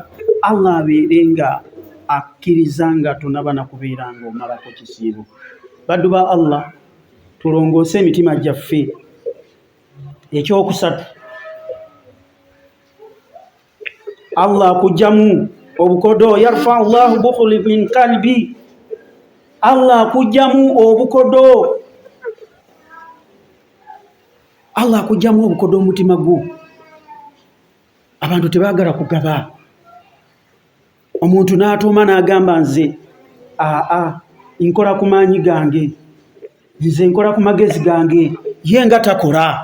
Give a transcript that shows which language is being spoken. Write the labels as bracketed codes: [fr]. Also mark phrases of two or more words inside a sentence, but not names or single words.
[lg] Allah abeere nga akkiriza nga tonaba na kubeera ng'omalako kisiibo. Baddu ba Allah, tulongoose emitima gyaffe. Ekyokusatu, Allah akugjamu obukodo. [ar] يرفع الله بخل من قلبي. [lg] Allah akugjamu obukodo. Allah akugjamu obukodo omutima gwo. Abantu tebaagala kugaba. Omuntu n'atuuma n'agamba nze nkola ku maanyi gange, nze nkola ku magezi gange, ye nga takola.